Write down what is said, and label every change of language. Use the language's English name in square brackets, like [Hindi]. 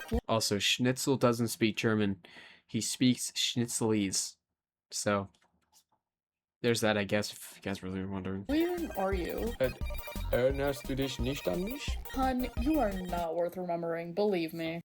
[English] Also, Schnitzel doesn't speak German. He speaks Schnitzelese. So, there's that, I guess, if you guys really were wondering. Where are you? [German] Erinnerst du dich nicht an mich? [English] Hun, you are not worth remembering, believe me.